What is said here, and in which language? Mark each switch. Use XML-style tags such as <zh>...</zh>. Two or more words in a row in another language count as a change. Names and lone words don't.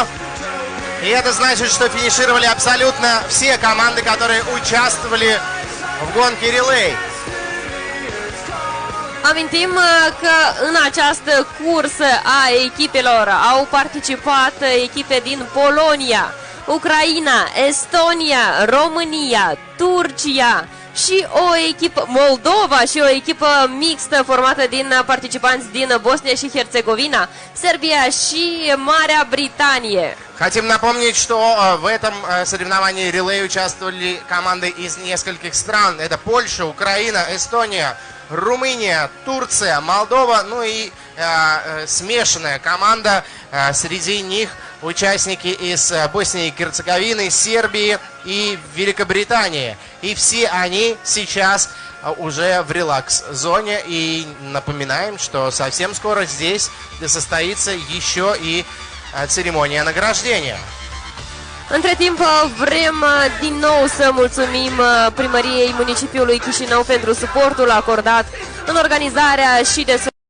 <ru>И это значит, что финишировали абсолютно все команды, которые участвовали в гонке релей.</ru> <ro>Amintim că în această cursă a echipelor au participat echipe din Polonia, Ucraina, Estonia, România, Turcia și o echipă, Moldova, și o echipă mixtă formată din participanți din Bosnia și Herțegovina, Serbia și Marea Britanie.</ro> <ru>Хотим напомнить, что в этом соревновании релей участвовали команды из нескольких стран. Это Польша, Украина, Эстония, Румыния, Турция, Молдова, ну и смешанная команда. Среди них участники из Боснии и Герцеговины, Сербии и Великобритании. И все они сейчас уже в релакс-зоне. И напоминаем, что совсem скоро здесь состоится еще и ceremonia nagраждения.</ru> <ro>Între timp vrem din nou să mulțumim primăriei municipiului Chisinau pentru suportul acordat în organizarea și desfășurarea</ro>